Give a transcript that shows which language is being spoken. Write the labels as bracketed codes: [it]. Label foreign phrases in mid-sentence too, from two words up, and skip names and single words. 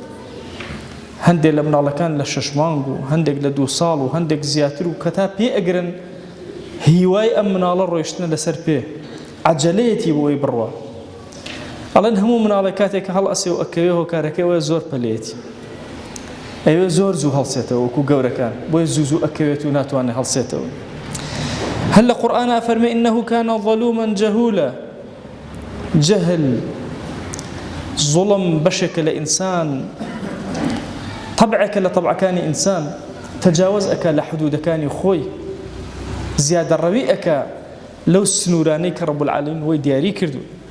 [ckb] هەندێک لە مناڵەکان لە 6 مانگ و هەندێک لە 2 ساڵ و هەندێک زیاتر و کە تا پێ ئەگرن هیوای ئەم مناڵە ڕۆیشتنە لەسەر پێ، عەجەلەیەتی بۆی بڕوە. ئەڵێن هەموو مناڵێک کاتێک کە هەڵئەسێ و ئەکەوێ هۆکارەکەیەوە زۆر پەلەیەتی، ئەوێ زۆر زوو هەڵسێتەوە وەکو گەورەکان، بۆیە زوو زوو ئەکەوێت و ناتوانێت هەڵسێتەوە. هەر لە قورئانە فەرمێ [ar] إنه كان ظلوما جهولا. [ckb] جەهل، زوڵم بەشێکە لە ئینسان، طبعێکە لە طبعەکانی ئینسان، تەجاوز ئەکا لە حدودەکانی خۆی، زیادە ڕەوی ئەکا لەو سنوورانەی کە [ar] ڕەب العالەمین [ckb] وەی دیاری کردووە.